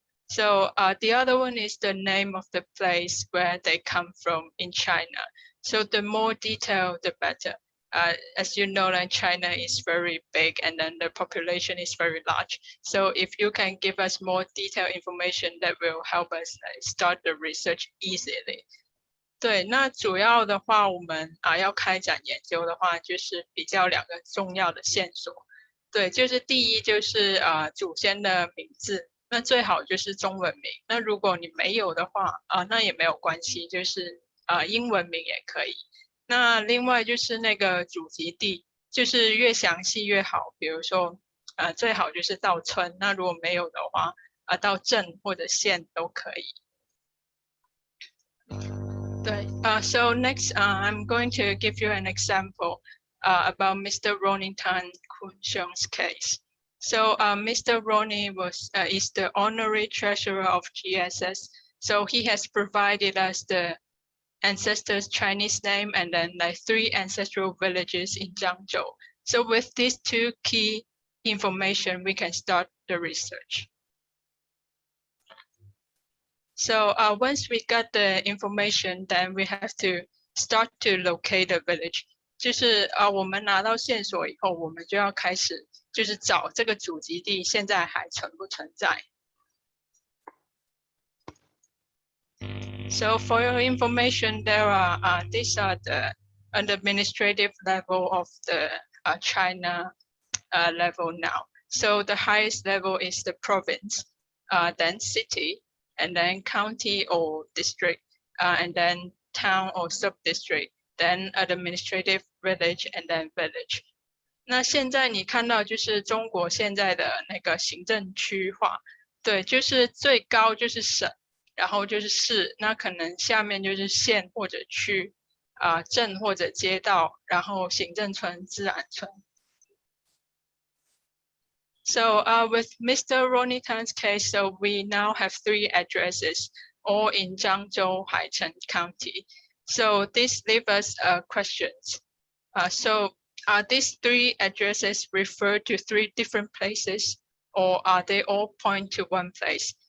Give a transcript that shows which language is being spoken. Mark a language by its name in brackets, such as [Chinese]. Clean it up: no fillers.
[English] So the other one is the name of the place where they come from in China. So the more detail, the better. As you know, like China is very big and then the population is very large. So if you can give us more detailed information, that will help us start the research easily. [Chinese] 对，那主要的话，我们要开展研究的话，就是比较两个重要的线索。对，就是第一就是祖先的名字，那最好就是中文名。那如果你没有的话那也没有关系，就是英文名也可以。那另外就是那个祖籍地，就是越详细越好。比如说最好就是到村，那如果没有的话到镇或者县都可以。 [English] So next, I'm going to give you an example about Mr. Ronnie Tan Kun Xiong's case. So Mr. Ronnie is the honorary treasurer of GSS. So he has provided us the ancestors' Chinese name and then like 3 ancestral villages in Zhangzhou. So with these 2 key information, we can start the research. So once we got the information, then we have to start to locate the village. [Chinese] 就是我们拿到线索以后，我们就要开始就是找这个祖籍地现在还存不存在。 [English] So for your information, these are the administrative level of the China level now. So the highest level is the province, then city, and then county or district, and then town or sub-district, then administrative village, and then village. [Chinese] 那现在你看到就是中国现在的那个行政区划，对，就是最高就是省，然后就是市，那可能下面就是县或者区，镇或者街道，然后行政村、自然村。 [English] So with Mr. Ronnie Tan's case, so we now have 3 addresses, all in Zhangzhou, Haicheng County. So this leaves us questions. So are these 3 addresses refer to 3 different places, or are they all point to one place?